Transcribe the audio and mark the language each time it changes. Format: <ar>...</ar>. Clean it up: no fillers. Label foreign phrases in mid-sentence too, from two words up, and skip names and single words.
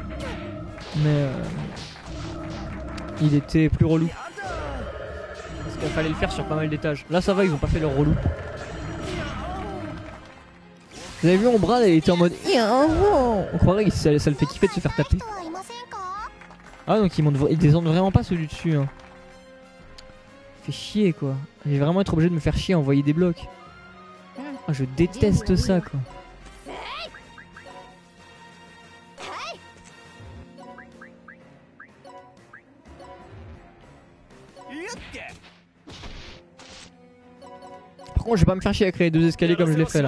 <fr>Mais il était plus relou. Parce qu'il fallait le faire sur pas mal d'étages. Là ça va, ils ont pas fait leur relou. Vous avez vu mon bras, il était en mode. On croirait que ça le fait kiffer de se faire taper.</fr> <ja>人はいませんか？</ja> <fr>Ah donc ils descendent vraiment pas ceux du dessus. Hein. Fait chier quoi. Je vais vraiment être obligé de me faire chier à envoyer des blocs. Ah, je déteste ça quoi. Par contre je vais pas me faire chier à créer 2 escaliers comme je l'ai fait là.</fr>